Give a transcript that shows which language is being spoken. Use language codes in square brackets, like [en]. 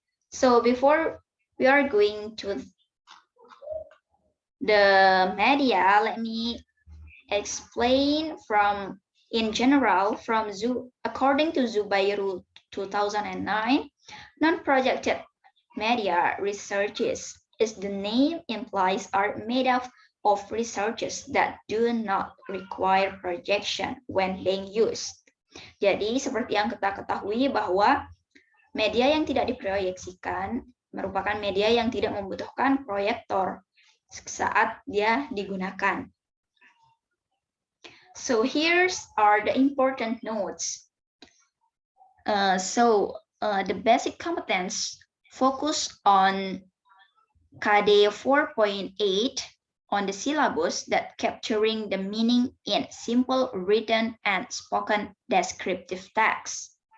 [en] So before we are going to the media, let me explain from in general from according to Zubairu 2009, non-projected media researches, as the name implies, are made up of researches that do not require projection when being used. [id] Jadi, seperti yang kita ketahui bahwa media yang tidak diproyeksikan merupakan media yang tidak membutuhkan proyektor saat dia digunakan. [en] So here are the important notes. The basic competence focus on KD 4.8 on the syllabus that capturing the meaning in simple written and spoken descriptive text.